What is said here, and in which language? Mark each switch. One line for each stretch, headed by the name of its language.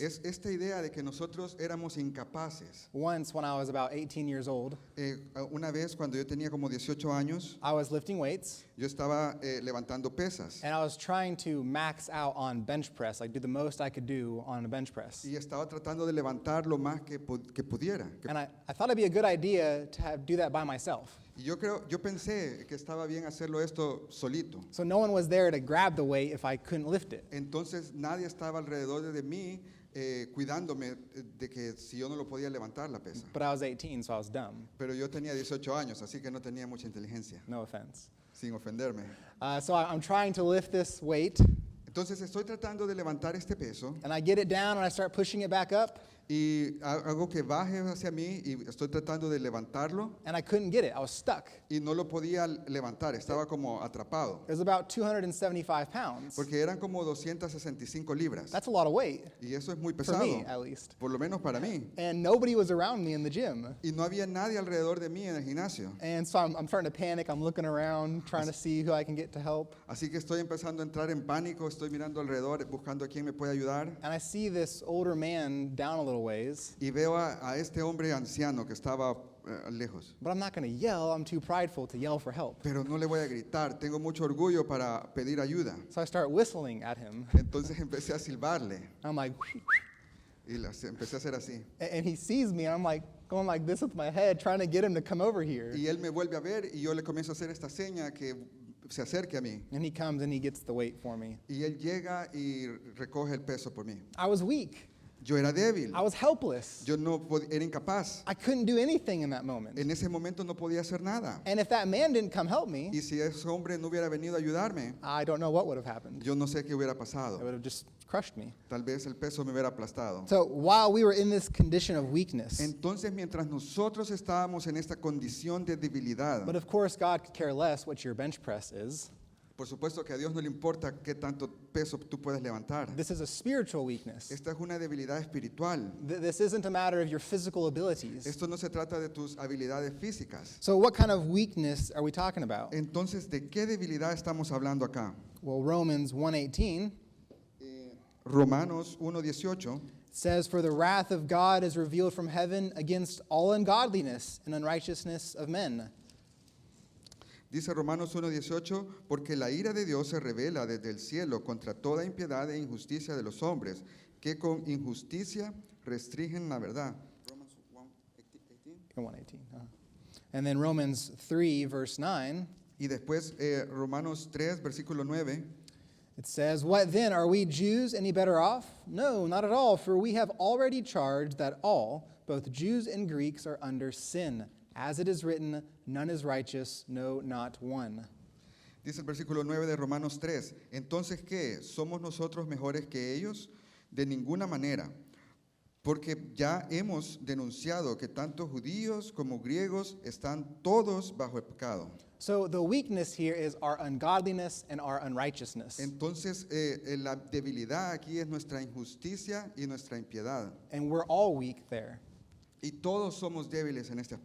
Spanish: es esta idea de que nosotros éramos incapaces.
English: Once, when I was about 18 years old,
Spanish: Una vez, cuando yo tenía como 18 años,
English: I was lifting weights,
Spanish: yo estaba levantando pesas
English: and I was trying to max out on bench press, like do the most I could do on a bench press.
Spanish: y estaba tratando de levantar lo más que pudiera.
English: And I thought it'd be a good idea to do that by myself.
Spanish: Y yo pensé que estaba bien hacerlo esto solito.
English: So no one was there to grab the weight if I couldn't lift it.
Spanish: Entonces nadie estaba alrededor de mí cuidándome de que si yo no lo podía levantar la pesa.
English: But I was 18, so I was dumb.
Spanish: Pero yo tenía 18 años, así que no tenía mucha inteligencia,
English: No offense.
Spanish: sin ofenderme.
English: So I'm trying to lift this weight,
Spanish: Entonces estoy tratando de levantar este peso
English: and I get it down and I start pushing it back up,
Spanish: y hago que baje hacia mí y estoy tratando de levantarlo
English: and I couldn't get it. I was stuck.
Spanish: y no lo podía levantar, estaba como atrapado.
English: It was about 275 pounds.
Spanish: Porque eran como 265 libras.
English: That's a lot of weight,
Spanish: Y eso es muy
English: for
Spanish: pesado,
English: me at least.
Spanish: por lo menos para mí.
English: And nobody was around me in the gym.
Spanish: Y no había nadie alrededor de mí en el gimnasio.
English: And so I'm starting to panic. I'm looking around, trying to see who I can get to help.
Spanish: Así que estoy empezando a entrar en pánico, estoy mirando alrededor, buscando a quién me puede ayudar.
English: And I see this older man down a little ways,
Spanish: Y veo a este hombre anciano que estaba lejos.
English: but I'm not going to yell. I'm too prideful to yell for help.
Spanish: Pero no le voy a gritar, tengo mucho orgullo para pedir ayuda.
English: So I start whistling at him.
Spanish: Entonces empecé a silbarle
English: I'm like,
Spanish: y empecé a hacer así.
English: and he sees me, and I'm like going like this with my head, trying to get him to come over here.
Spanish: Y él me vuelve a ver y yo le comienzo a hacer esta seña que se acerque a mí.
English: And he comes and he gets the weight for me.
Spanish: Y él llega y recoge el peso por mí.
English: I was weak.
Spanish: Yo era débil,
English: I was helpless.
Spanish: yo no era incapaz.
English: I couldn't do anything in that moment.
Spanish: En ese momento no podía hacer nada.
English: And if that man didn't come help me,
Spanish: Y si ese hombre no hubiera venido a ayudarme,
English: I don't know what would have happened.
Spanish: yo no sé qué hubiera
English: It
Spanish: pasado.
English: would have just crushed me.
Spanish: Tal vez el peso me hubiera aplastado.
English: So while we were in this condition of weakness,
Spanish: Entonces, mientras nosotros estábamos en esta condición de debilidad,
English: but of course God could care less what your bench press is.
Spanish: por supuesto que a Dios no le importa qué tanto peso tú puedes levantar.
English: This is a spiritual weakness.
Spanish: Esta es una debilidad espiritual.
English: This isn't a matter of your physical abilities.
Spanish: Esto no se trata de tus habilidades físicas.
English: So what kind of weakness are we talking about?
Spanish: Entonces, ¿de qué debilidad estamos hablando acá?
English: Well, Romans 1:18
Spanish: Romanos 1:18
English: says, "For the wrath of God is revealed from heaven against all ungodliness and unrighteousness of men."
Spanish: dice Romanos 1:18, porque la ira de Dios se revela desde el cielo contra toda impiedad e injusticia de los hombres, que con injusticia restringen la verdad.
English: Romans 1:18. 1:18. And then Romans 3, verse 9,
Spanish: Y después Romanos 3, versículo 9,
English: it says, "What then? Are we Jews any better off? No, not at all, for we have already charged that all, both Jews and Greeks, are under sin. As it is written, none is righteous, no, not one."
Spanish: dice el versículo 9 de Romanos 3, entonces ¿qué? ¿Somos nosotros mejores que ellos? De ninguna manera, porque ya hemos denunciado que tanto judíos como griegos están todos bajo el pecado.
English: So the weakness here is our ungodliness and our unrighteousness.
Spanish: Entonces la debilidad aquí es nuestra injusticia y nuestra impiedad.
English: And we're all weak there.
Spanish: Y todos somos débiles en este